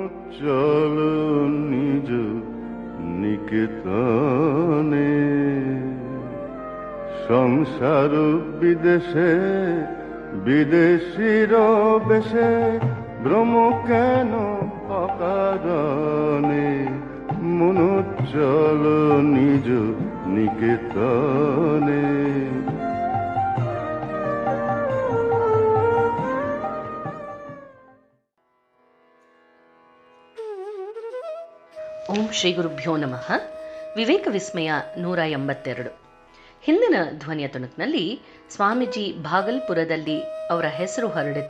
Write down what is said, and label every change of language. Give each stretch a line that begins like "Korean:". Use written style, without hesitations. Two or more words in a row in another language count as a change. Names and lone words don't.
Bangla: চলো নিজ নিকেতনে, সংসার বিদেশে বিদেশির বেশে, ভ্রম কেন অকারণে, মন চলো নিজ নিকেতনে।
Sanskrit: ಓಂ ಶ್ರೀ ಗುರುಭ್ಯೋ ನಮಃ.
Kannada: ವಿವೇಕ ವಿಸ್ಮಯ 182. ಹಿಂದಿನ ಧ್ವನಿಯ ತುಣುಕಿನಲ್ಲಿ ಸ್ವಾಮೀಜಿ ಭಾಗಲ್ಪುರದಲ್ಲಿ ಅವರ ಹೆಸರು ಹರಡಿತ್ತು.